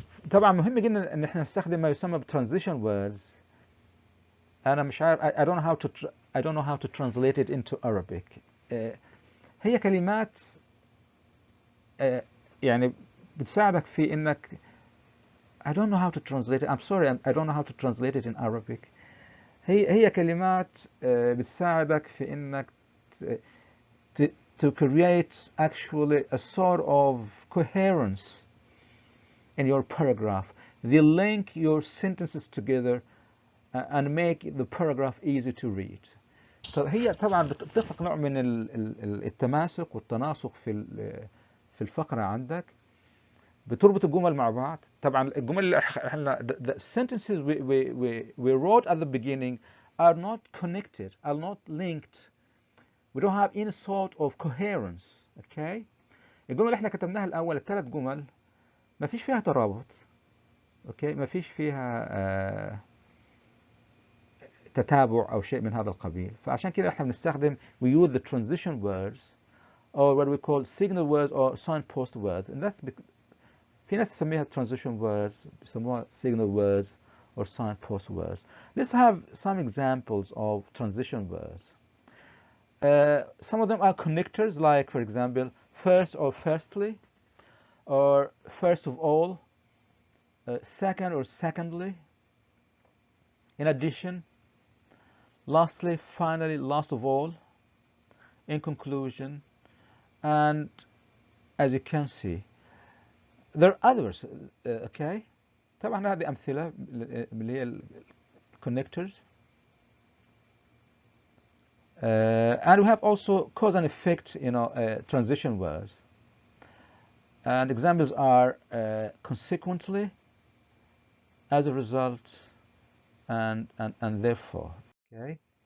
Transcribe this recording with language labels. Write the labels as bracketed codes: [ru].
[ar] طبعا مهم جدا ان احنا نستخدم ما يسمى transition words. انا مش عارف [en] I don't know how to translate it into Arabic. [ar] هي كلمات يعني بتساعدك في انك [en] I don't know how to translate it. I'm sorry, I don't know how to translate it in Arabic. [ar] هي كلمات بتساعدك في انك [en] to create actually a sort of coherence in your paragraph. They link your sentences together and make the paragraph easy to read. [ar] هي طبعا بتتفق نوع من التماسك والتناسق في الفقرة عندك، بتربط الجمل مع بعض. طبعا الجمل اللي احنا [en] the sentences we wrote at the beginning are not connected, are not linked. We don't have any sort of coherence. Okay. [ar] الجمل اللي احنا كتبناها الأول الثلاث جمل ما فيش فيها ترابط. اوكي، ما فيش فيها تتابع أو شيء من هذا القبيل. فعشان كده احنا بنستخدم [en] we use the transition words or what we call signal words or signpost words. And that's [ar] في ناس تسميها [en] transition words، [ar] بيسموها [en] signal words or signpost words. Let's have some examples of transition words. Some of them are connectors, like for example first or firstly, or first of all, second or secondly, in addition, lastly, finally, last of all, in conclusion, and as you can see there are others. Okay. [ar] طبعا هذه أمثلة اللي هي connectors. [en] And we have also cause and effect, transition words. And examples are consequently, as a result, and therefore. Okay.